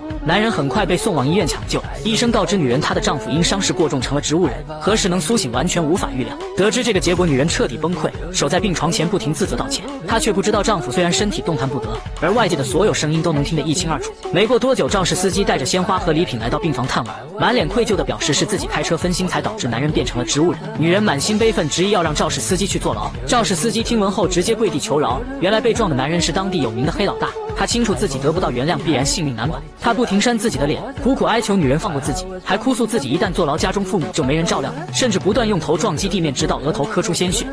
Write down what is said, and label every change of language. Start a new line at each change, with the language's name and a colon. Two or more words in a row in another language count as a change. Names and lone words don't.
Chinese: 男人很快被送往医院抢救，医生告知女人她的丈夫因伤势过重成了植物人，何时能苏醒完全无法预料。得知这个结果，女人彻底崩溃，守在病床前不停自责道歉。她却不知道丈夫虽然身体动弹不得，而外界的所有声音都能听得一清二楚。没过多久，肇事司机带着鲜花和礼品来到病房探望，满脸愧疚地表示是自己開車分心才導致男人變成了植物人。女人滿心悲憤，執意要讓肇事司機去坐牢。肇事司機聽聞後直接跪地求饒，原來被撞的男人是當地有名的黑老大，他清楚自己得不到原諒必然性命難保，他不停扇自己的臉，苦苦哀求女人放過自己，還哭訴自己一旦坐牢家中父母就沒人照料，甚至不斷用頭撞擊地面直到額頭磕出鮮血。